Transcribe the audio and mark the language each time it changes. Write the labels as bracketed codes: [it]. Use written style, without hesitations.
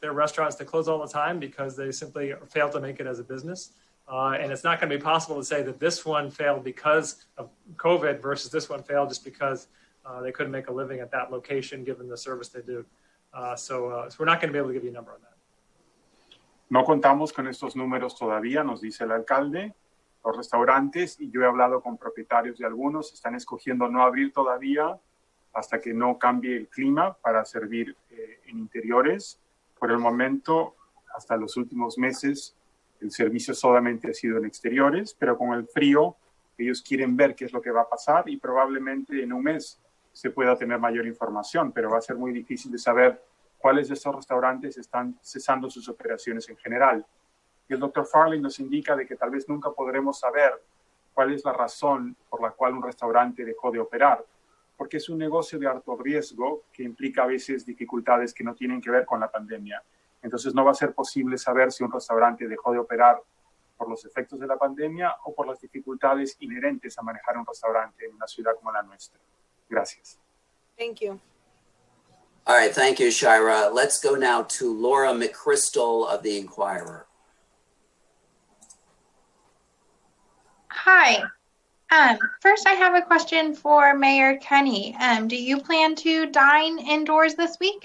[en] There are restaurants that close all the time because they simply fail to make it as a business. And it's not going to be possible to say that this one failed because of COVID versus this one failed just because they couldn't make a living at that location given the service they do. So we're not going to be able to give you a number on that. [es] No contamos con estos números todavía, nos dice el alcalde. Los restaurantes, y yo he hablado con propietarios de algunos, están escogiendo no abrir todavía hasta que no cambie el clima para servir en interiores. Por el momento, hasta los últimos meses, el servicio solamente ha sido en exteriores, pero con el frío, ellos quieren ver qué es lo que va a pasar y probablemente en un mes se pueda tener mayor información, pero va a ser muy difícil de saber cuáles de estos restaurantes están cesando sus operaciones en general. Y el Dr. Farley nos indica de que tal vez nunca podremos saber cuál es la razón por la cual un restaurante dejó de operar, porque es un negocio de alto riesgo que implica a veces dificultades que no tienen que ver con la pandemia. Entonces no va a ser posible saber si un restaurante dejó de operar por los efectos de la pandemia o por las dificultades inherentes a manejar un restaurante en una ciudad como la nuestra. Gracias. [en] Thank you. All right, thank you, Shira. Let's go now to Laura McChrystal of the Inquirer. Hi. First, I have a question for Mayor Kenny. Do you plan to dine indoors this week?